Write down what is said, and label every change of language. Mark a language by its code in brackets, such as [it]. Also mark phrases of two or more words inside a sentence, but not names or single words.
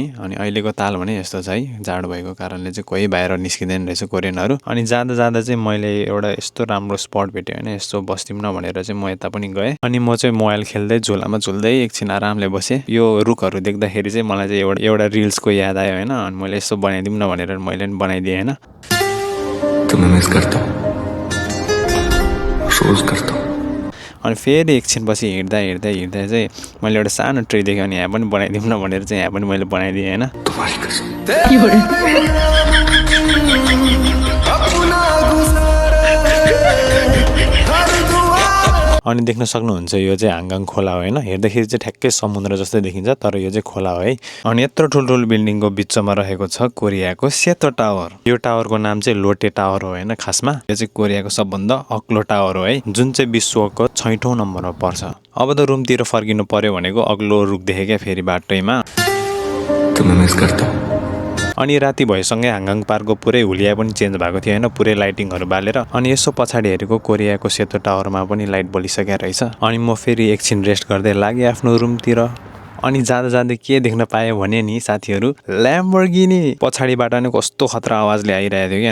[ne] अनि अहिलेको ताल भने यस्तो छ है, जाडो भएको कारणले चाहिँ कोही बाहिर निस्किँदैन रहेछ कोरियनहरू। अनि जाँदा जाँदा चाहिँ मैले एउटा यस्तो राम्रो स्पट भेटेँ होइन, यस्तो बस्दिउँ न भनेर चाहिँ म यता पनि गएँ। अनि म चाहिँ मोबाइल खेल्दै झोलामा झुल्दै एकछिन आरामले बसेँ। यो रुखहरू देख्दाखेरि चाहिँ मलाई चाहिँ एउटा रिल्सको याद आयो होइन, अनि मैले यसो बनाइदिउँ न भनेर मैले पनि बनाइदिएँ होइन। [hi] तुम्हें मिस करता हूँ, अफसोस करता हूँ। [ne] अनि फेरि एकछिन पछि हिँड्दा चाहिँ मैले एउटा सानो ट्री देखेँ, अनि यहाँ पनि बनाइदिउँ न भनेर चाहिँ यहाँ पनि मैले बनाइदिएँ होइन। [hi] तुम्हारी कसम। [ne] अनि देख्न सक्नुहुन्छ यो चाहिँ हाङगाङ खोला हो होइन, हेर्दाखेरि चाहिँ ठ्याक्कै समुद्र जस्तै देखिन्छ, तर यो चाहिँ खोला हो है। अनि यत्रो ठुल्ठुलो बिल्डिङको बिचमा रहेको छ कोरियाको सेतो टावर। यो टावरको नाम चाहिँ लोटे टावर हो होइन खासमा। यो चाहिँ कोरियाको सबभन्दा अग्लो टावर हो है, जुन चाहिँ विश्वको 6औं नम्बरमा पर्छ। अब त रुमतिर फर्किनु पर्यो भनेको अग्लो रुख देखेँ क्या फेरि बाटैमा। [hi] तुम्हें मिस करता हूँ। [ne] अनि राति भएसँगै हाङगाङ पार्कको पुरै हुलिया पनि चेन्ज भएको थियो होइन, पुरै लाइटिङहरू बालेर। अनि यसो पछाडि हेरेको कोरियाको सेतो टावरमा पनि लाइट बलिसकेको रहेछ। अनि म फेरि एकछिन रेस्ट गर्दै लागेँ आफ्नो रुमतिर। अनि जाँदा जाँदै के देख्न पाएँ भने नि साथीहरू, ल्याम्बोर्गिनी पछाडिबाट नै कस्तो खतरा आवाजले आइरहेको थियो कि।